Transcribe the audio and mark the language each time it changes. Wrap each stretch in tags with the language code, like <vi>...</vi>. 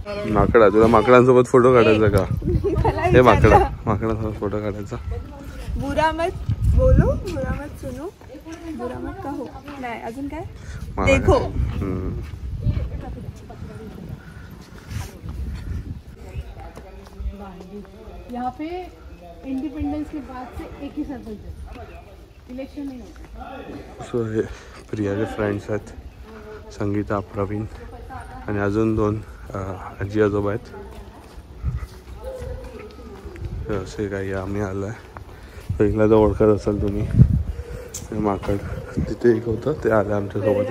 <mr>माकडा, तुला माकडांसोबत फोटो काढायचा का? हे माकडांसोबत फोटो काढायचा.</mr> <hi>बुरा मत बोलो, बुरा मत सुनो, बुरा मत कहो.</hi> <mr>नाही अजून काय? देखो.</mr> <hi>यहाँ पे इंडिपेंडेंस के बाद से एक ही सरपंच है, इलेक्शन नहीं होता.</hi> <mr>सो हे प्रियाचे फ्रेंड्स आहेत, संगीता, प्रवीण आणि अजून 2 आजी आजोबा आहेत. असे काही आम्ही आलो आहे. पहिला जर ओळखत असाल तुम्ही, माकड तिथे एक होतं, ते आलं आमच्यासोबत.</mr>